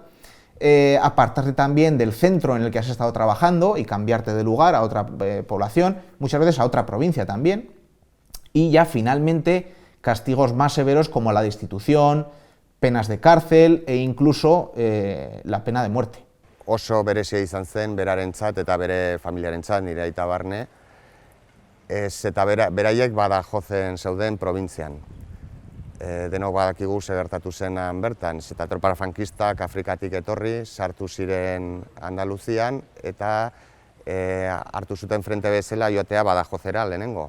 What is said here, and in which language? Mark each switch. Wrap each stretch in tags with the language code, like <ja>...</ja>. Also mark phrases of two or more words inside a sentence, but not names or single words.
<es>Apartarte también del centro en el que has estado trabajando y cambiarte de lugar a otra población, muchas veces a otra provincia también. Y ya finalmente castigos más severos como la destitución, penas de cárcel e incluso la pena de muerte.</es> <eu>Oso berezia izan zen berarentzat eta bere familiarentzat, nire aita barne, eta beraiek Badajozen zeuden probintzian. Denok badakigu zer gertatu zenan bertan, eta tropa frankistak Afrikatik etorri, sartu ziren Andaluzian eta hartu zuten frente bezala joatea Badajozera lehenengo.</eu>